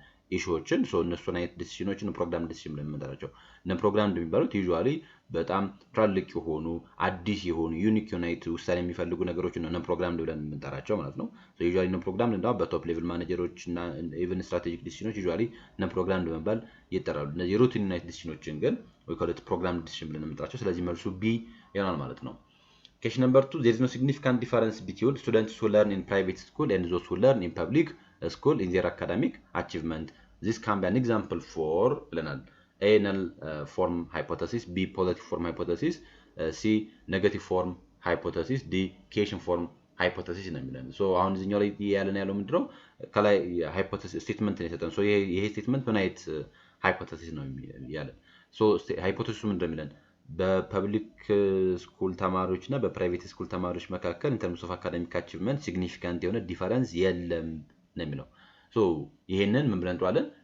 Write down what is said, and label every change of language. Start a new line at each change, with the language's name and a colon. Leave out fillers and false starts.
Amharic: ኢሹዎችን እነሱን አይነት ዲሲሽኖችን ፕሮግራም ዲሲሽን ብለን የምንጠራቸው። ነን ፕሮግራም እንደሚባሉት ዩዥዋሊ በጣም ትላልቅ የሆኑ አዲስ የሆኑ ዩኒክ ዩናይት ውሳኔ የሚፈልጉ ነገሮችን ነው ነን ፕሮግራም ብለን የምንጠራቸው ማለት ነው። ዩዥዋሊ ነን ፕሮግራም እንደው በቶፕ ሌቭል ማኔጀሮች እና ኢቭን ስትራቴጂክ ዲሲሽኖች ዩዥዋሊ ነን ፕሮግራም በመባል ይጠራሉ። እነዚህ ሩቲን ዩናይት ዲሲሽኖችን ግን ወይ ኮሌት ፕሮግራም ዲሲሽን ብለን የምንጠራቸው። ስለዚህ መልሱ ቢ ይሆናል ማለት ነው።
English: Question number 2, there is no significant difference between students who learn in private school and those who learn in public school in their academic achievement. This can be an example for A null form hypothesis, B positive form hypothesis, C negative form hypothesis, D cation form hypothesis
Amharic: ነው የሚለን። አሁን እዚህኛው ላይ ያለን ያለው ምንድነው? ከላይ ሃይፖቴሲስ ስቴትመንት ነው የሰጠን። ይሄ ስቴትመንት ምን አይነት ሃይፖቴሲስ ነው ያለን? ሃይፖቴሲሱ ምንድነው የሚለን? በፐብሊክ ስኩል ተማሪዎች እና በፕራይቬት ስኩል ተማሪዎች መካከል ኢን ተርምስ ኦፍ አካዳሚክ አቺቭመንት ሲግኒፊካንት የሆነ ዲፈረንስ የለም ነው የሚለው። ይሄንን ምን ብለን እንጠራለን?